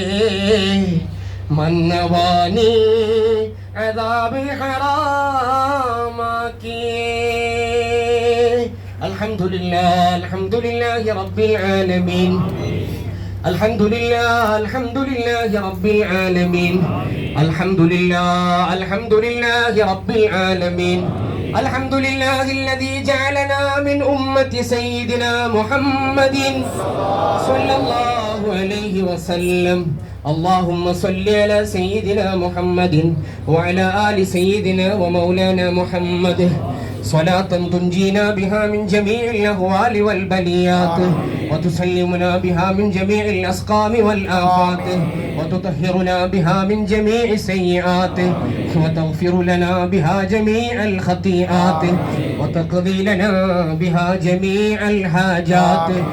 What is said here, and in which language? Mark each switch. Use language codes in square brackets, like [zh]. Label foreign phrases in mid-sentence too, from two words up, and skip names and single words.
[ml] മന്നവാനി അദാബ് ഹറാമാക്കിയേ [ar] الحمد لله رب العالمين الحمد لله رب العالمين الحمد لله رب العالمين الحمد لله الذي جعلنا من أمة سيدنا محمد صلى الله عليه وسلم اللهم صل على سيدنا محمد وعلى آل سيدنا ومولانا محمد صلاة تنجينا بها من جميع الأهوال والبليات وتسلمنا بها من جميع الأسقام والآفات وتطهرنا بها من جميع السيئات وتغفر لنا بها جميع الخطيئات وتقضي لنا بها جميع الحاجات